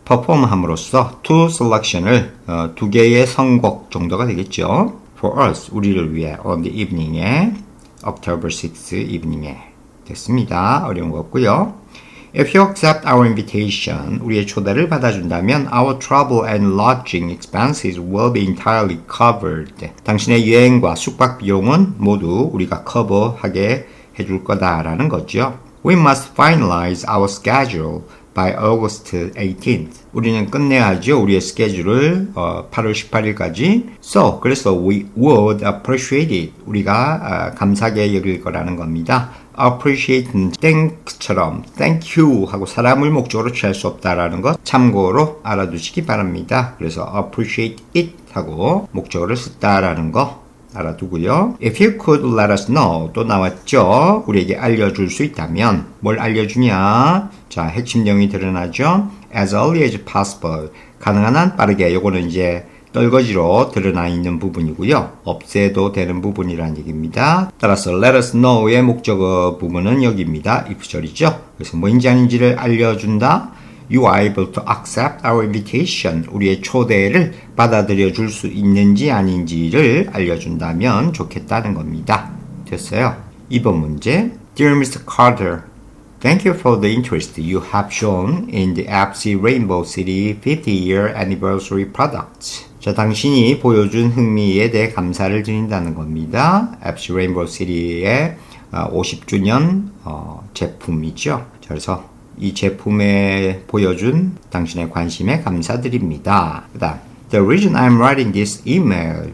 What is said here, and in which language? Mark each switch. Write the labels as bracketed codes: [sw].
[ko] perform 함으로써 to selection을 2개의 선곡 정도가 되겠죠. [en] For us, [ko] 우리를 위해 [en] on the evening에 October 6th evening에 됐습니다. [ko] 어려운 거 없고요. [en] If you accept our invitation, [ko] 우리의 초대를 받아준다면 [en] our travel and lodging expenses will be entirely covered. [ko] 당신의 여행과 숙박 비용은 모두 우리가 커버하게 해줄 거다라는 거죠. [en] We must finalize our schedule by August 18th. [ko] 우리는 끝내야죠. 우리의 스케줄을 8월 18일까지. [en] So, [ko] 그래서 [en] we would appreciate it. [ko] 우리가 감사하게 여길 거라는 겁니다. appreciate는 thank처럼 thank you 하고 사람을 목적으로 취할 수 없다라는 것 참고로 알아두시기 바랍니다. 그래서 appreciate it 하고 목적어를 썼다라는 거 알아두고요. [en] If you could let us know [ko] 또 나왔죠. 우리에게 알려줄 수 있다면 뭘 알려주냐. 자, 핵심 내용이 드러나죠. [en] As early as possible [ko] 가능한 한 빠르게 요거는 이제 떨거지로 드러나 있는 부분이고요. 없애도 되는 부분이라는 얘기입니다. 따라서 let us know의 목적어 부분은 여기입니다. if절이죠. 그래서 뭐인지 아닌지를 알려준다. [en] You are able to accept our invitation. [ko] 우리의 초대를 받아들여 줄 수 있는지 아닌지를 알려준다면 좋겠다는 겁니다. 됐어요. 2번 문제. [en] Dear Mr. Carter, thank you for the interest you have shown in the FC Rainbow City 50-year anniversary products. [ko] 자, 당신이 보여준 흥미에 대해 감사를 드린다는 겁니다. FC Rainbow City의 50주년 제품이죠. 자, 그래서 이 제품에 보여준 당신의 관심에 감사드립니다. 그 다음 [en] The reason I'm writing this email.